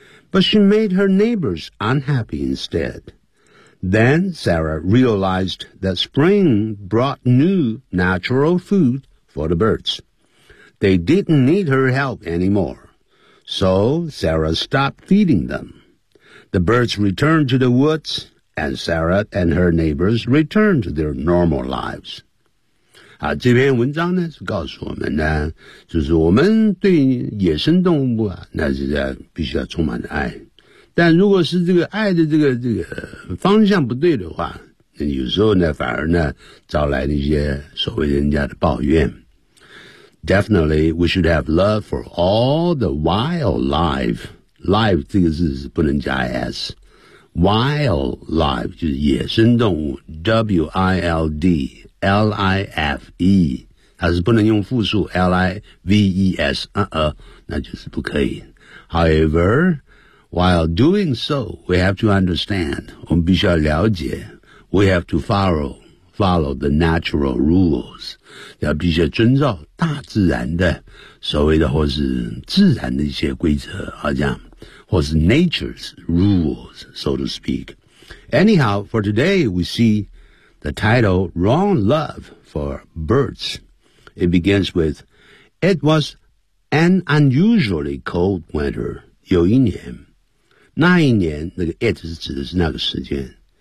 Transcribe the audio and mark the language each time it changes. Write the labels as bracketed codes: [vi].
[en] But she made her neighbors unhappy instead. Then Sarah realized that spring brought new natural food for the birds. They didn't need her help anymore. So Sarah stopped feeding them. The birds returned to the woods, and Sarah and her neighbors returned to their normal lives. [zh] 啊，这篇文章呢是告诉我们呢，就是我们对野生动物啊，那是必须要充满的爱。但如果是这个爱的这个方向不对的话，那有时候呢反而呢招来那些所谓人家的抱怨。 [en] Definitely, we should have love for all the wildlife. [zh] Life 这个字是不能加 s。Wildlife 就是野生动物 ，wild。 L-I-F-E 它是不能用复数 L-I-V-E-S 那就是不可以。 [en] However, while doing so, we have to understand, [zh] 我们必须要了解， [en] we have to follow the natural rules, [zh] 要必须要遵照大自然的所谓的或是自然的一些规则，好像或是 [en] nature's rules, so to speak. Anyhow, for today, we seeThe title, Wrong Love for Birds. It begins with, It was an unusually cold winter. [zh] 有一年，那一年，那个 it 是指的是那个时间。